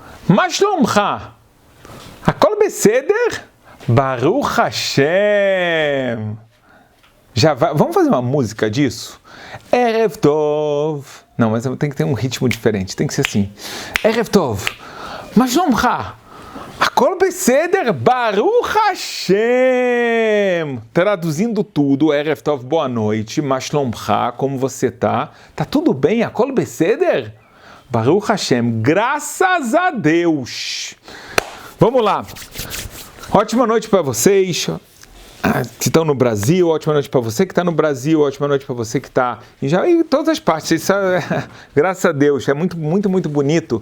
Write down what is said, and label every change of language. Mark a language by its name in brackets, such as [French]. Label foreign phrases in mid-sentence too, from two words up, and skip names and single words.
[Hebrew] מה שלומך? הכל בסדר? ברוך השם. [Portuguese] Já vai, vamos fazer uma música disso? [Hebrew] ערב טוב. [Portuguese] Não, mas tem que ter um ritmo diferente. Tem que ser assim. [Hebrew] ערב טוב. מה שלומך? הכל בסדר? ברוך השם. [Portuguese] Traduzindo tudo, [Hebrew] ערב טוב, [Portuguese] boa noite. [Hebrew] מה שלומך? [Portuguese] Como você tá? Tá tudo bem? [Hebrew] הכל בסדר? ברוך השם. [Portuguese] Graças a Deus. Vamos lá. Ótima noite para vocês que estão no Brasil, ótima noite para você que está no Brasil, ótima noite para você que está em todas as partes. Isso graças a Deus, é muito, muito, muito bonito.